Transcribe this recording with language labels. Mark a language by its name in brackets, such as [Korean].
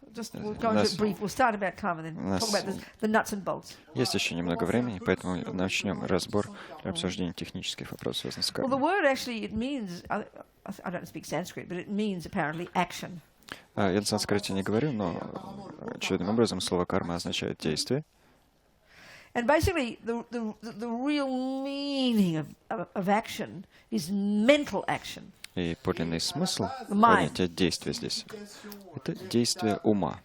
[English] Just we'll go into it brief. We'll start about karma, then talk about the nuts and bolts. [Russian] Есть еще немного времени, поэтому начнем разбор для обсуждения технических вопросов, связанных с кармой. [English] Well, the word actually it means. I don't speak Sanskrit, but it means apparently action. [Russian] Я на санскрите не говорю, но очевидным образом слово карма означает действие. [English] And basically, the real meaning of action is mental action. [Russian] И подлинный смысл понятия действия здесь — это действие ума.